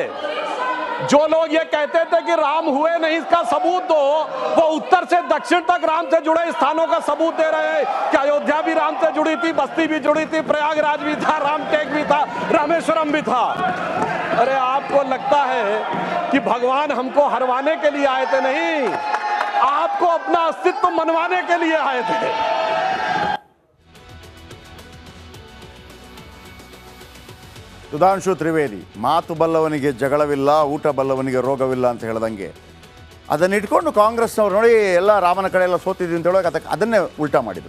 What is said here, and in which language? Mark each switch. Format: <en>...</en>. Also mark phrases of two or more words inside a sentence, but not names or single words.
<hi>जो लोग ये कहते थे कि राम हुए नहीं, इसका सबूत दो, वो उत्तर से दक्षिण तक राम से जुड़े स्थानों का सबूत दे रहे हैं कि अयोध्या भी राम से जुड़ी थी, बस्ती भी जुड़ी थी, प्रयागराज भी था, रामटेक भी था, रामेश्वरम भी था। अरे आपको लगता है कि भगवान हमको हरवाने के लिए आए थे? नहीं, आपको अपना अस्तित्व मनवाने के लिए आए थे।</hi> <kn>ಸುಧಾಂಶು ತ್ರಿವೇದಿ, ಮಾತು ಬಲ್ಲವನಿಗೆ ಜಗಳವಿಲ್ಲ, ಊಟ ಬಲ್ಲವನಿಗೆ ರೋಗವಿಲ್ಲ ಅಂತ ಹೇಳ್ದಂಗೆ ಅದನ್ನು ಇಟ್ಕೊಂಡು ಕಾಂಗ್ರೆಸ್ನವ್ರು ನೋಡಿ ಎಲ್ಲ ರಾಮನ ಕಡೆ ಎಲ್ಲ ಸೋತಿದ್ವಿ ಅಂತ ಹೇಳೋಕೆ ಅದನ್ನೇ ಉಲ್ಟಾ ಮಾಡಿದರು.</kn>